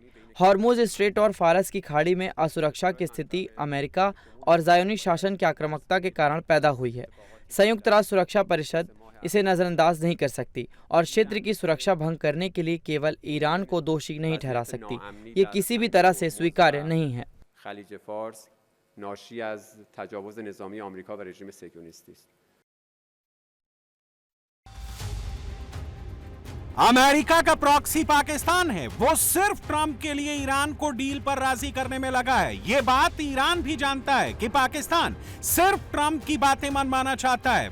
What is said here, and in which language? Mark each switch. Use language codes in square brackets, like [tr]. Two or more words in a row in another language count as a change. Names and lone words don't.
[hi] हॉर्मुज स्ट्रेट और फारस की खाड़ी में असुरक्षा की स्थिति अमेरिका और ज़ायोनिस्ट शासन की आक्रामकता के कारण पैदा हुई है। संयुक्त राष्ट्र सुरक्षा परिषद इसे नज़रअंदाज नहीं कर सकती और क्षेत्र की सुरक्षा भंग करने के लिए केवल ईरान को दोषी नहीं ठहरा सकती। ये किसी भी तरह से स्वीकार्य नहीं है। [fa] خلیج فارس ناشی از تجاوز نظامی آمریکا و رژیم صهیونیستی است. [hi] अमेरिका का प्रॉक्सी पाकिस्तान है। वो सिर्फ ट्रंप के लिए ईरान को डील पर राजी करने में लगा है। ये बात ईरान भी जानता है कि पाकिस्तान सिर्फ ट्रंप की बातें मनवाना चाहता है।